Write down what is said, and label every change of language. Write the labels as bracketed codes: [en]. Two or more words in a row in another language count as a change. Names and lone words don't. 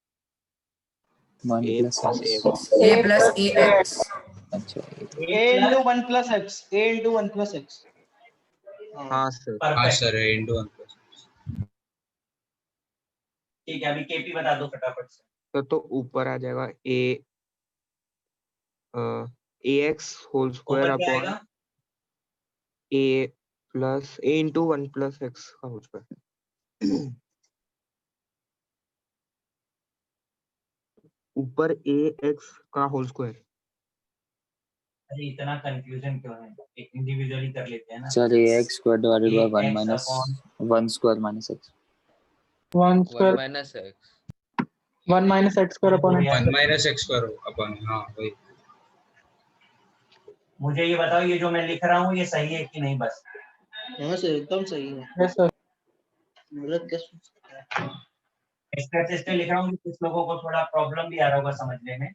[en] 1 a plus plus x. a a plus ax। [hi] अच्छा [en] a into 1 plus x, a into 1 plus x। [hi] हाँ सर हाँ [en] perfect. sir into 1 [hi] ठीक है, अभी केपी बता दो फटाफट से। तो ऊपर आ जाएगा ax [en] whole square [hi] ऊपर क्या [en] upon [hi] आएगा? [en] a plus a into 1 plus x का whole square. [hi] ऊपर ax का [en] whole square. [hi] अरे इतना कंफ्यूजन क्यों है? एक इंडिविजुअली कर लेते हैं ना। [en] sir ax square divided by 1 ax minus upon 1 square minus x. 1 1 square minus x 1 minus x square upon x. 1 minus x square upon [hi] हाँ वही। मुझे ये बताओ, ये जो मैं लिख रहा हूँ ये सही है कि नहीं? बस हाँ सर एकदम सही है, [en] Yes sir. [hi] गलत कैसे हो सकता है? स्ट्रेस लिख रहा हूँ, कुछ लोगों को थोड़ा प्रॉब्लम भी आ रहा होगा समझने में।